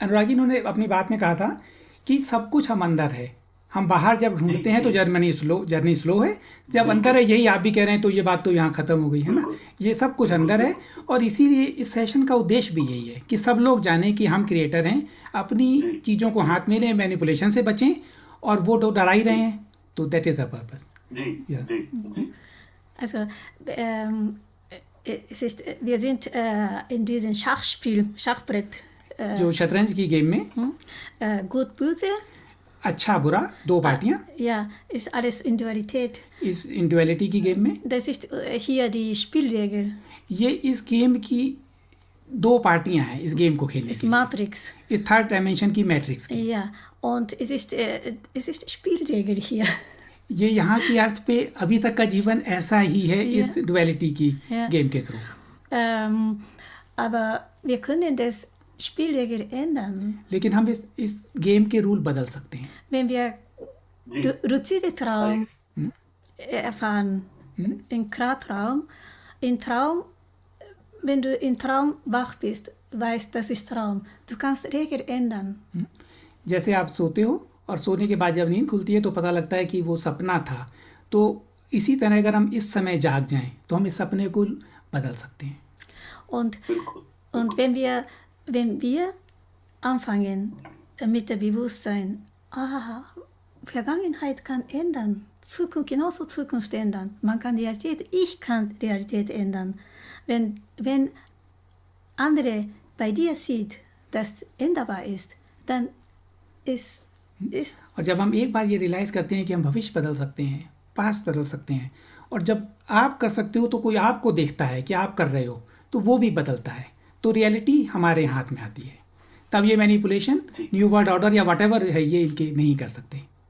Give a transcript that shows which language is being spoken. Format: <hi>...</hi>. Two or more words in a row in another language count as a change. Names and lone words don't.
<hi>अनुराग जी, इन्होंने अपनी बात में कहा था कि सब कुछ हम अंदर है, हम बाहर जब ढूंढते हैं तो</hi> <en>journey slow</en> <hi>है, जब अंदर है, यही आप भी कह रहे हैं, तो ये बात तो यहाँ खत्म हो गई है ना। ये सब कुछ अंदर है, और इसीलिए इस सेशन का उद्देश्य भी यही है कि सब लोग जानें कि हम क्रिएटर हैं, अपनी चीज़ों को हाथ में लें, मैनिपुलेशन से बचें, और वो तो डरा ही रहे हैं, तो</hi> <en>that is the purpose.</en> <hi>जी</hi> <de>Ja.</de> <hi>जी।</hi> <de>also es ist, wir sind in diesem Schachbrett,</de> <hi>जो शतरंज की गेम में</hi> <de>gut böse,</de> <hi>अच्छा बुरा, दो पार्टियां,</hi> <de>ja, ist alles in Dualität.</de> <hi>इस इंडुअलिटी की गेम में</hi> <de>Das ist hier die Spielregel,</de> <hi>ये इस गेम की 2 पार्टियां हैं इस गेम को खेलने</hi> <de>ist</de> <hi>की,</hi> <de>Matrix.</de> <hi>इस</hi> <en>third dimension</en> <hi>की मैट्रिक्स की।</hi> <de>Ja, und es ist Spielregel hier.</de> <hi>ये यहाँ की अर्थ पे अभी तक का जीवन ऐसा ही है इस डुअलिटी की गेम के थ्रू।</hi> <de>Aber wir können das Spielregel ändern,</de> <hi>लेकिन हम इस गेम के रूल बदल सकते हैं।</hi> <de>wenn wir luzide Traum erfahren, in Klartraum. In Traum, wenn du in Traum wach bist, weißt, das ist Traum. Du kannst Regel ändern.</de> <hi>जैसे आप सोते हो और सोने के बाद जब नींद खुलती है तो पता लगता है कि वो सपना था, तो इसी तरह अगर हम इस समय जाग जाएं तो हम इस सपने को बदल सकते हैं।</hi> <de>Und wenn wir anfangen mit dem Bewusstsein, Vergangenheit kann ändern, Zukunft genauso Zukunft ändern, man kann ich kann Realität ändern. Wenn andere bei dir sieht, dass änderbar ist, dann ist</de> <hi>और जब हम एक बार ये रियलाइज़ करते हैं कि हम भविष्य बदल सकते हैं, पास्ट बदल सकते हैं, और जब आप कर सकते हो तो कोई आपको देखता है कि आप कर रहे हो, तो वो भी बदलता है, तो रियलिटी हमारे हाथ में आती है। तब ये मैनिपुलेशन,</hi> <en>new world order</en> <hi>या व्हाटएवर है, ये इनके नहीं कर सकते।</hi>